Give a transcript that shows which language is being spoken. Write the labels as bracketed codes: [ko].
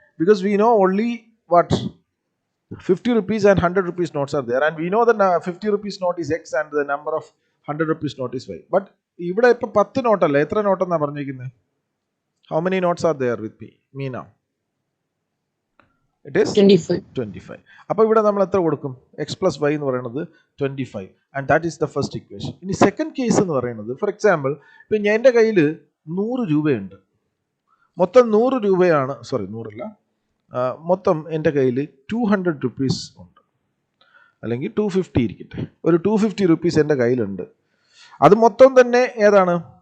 [en] Because we know only what 50 rupees and 100 rupees notes are there, and we know that 50 rupees note is x and the number of 100 rupees note is y. But [ml] ഇവിടെ ഇപ്പൊ 10 നോട്ടല്ലേ, എത്ര നോട്ടെന്നാ പറഞ്ഞിരിക്കുന്നത്? [en] How many notes are there with me, Meena? It is 25. [ml] അപ്പോൾ ഇവിടെ നമ്മൾ എത്ര കൊടുക്കും? [en] x+y [ml] എന്ന് പറയുന്നത് [en] 25, and that is the first equation. [ml] ഇനി സെക്കൻഡ് കേസ് എന്ന് പറയുന്നത്, [en] for example, [ml] ഇപ്പം എൻ്റെ കയ്യിൽ 100 രൂപയുണ്ട്. മൊത്തം 100 രൂപയാണ്, സോറി 100 അല്ല, മൊത്തം എൻ്റെ കയ്യിൽ 200 rupees ഉണ്ട്, അല്ലെങ്കിൽ 250 ഇരിക്കട്ടെ. ഒരു 250 rupees എൻ്റെ കയ്യിലുണ്ട്. അത് മൊത്തം തന്നെ ഏതാണ്?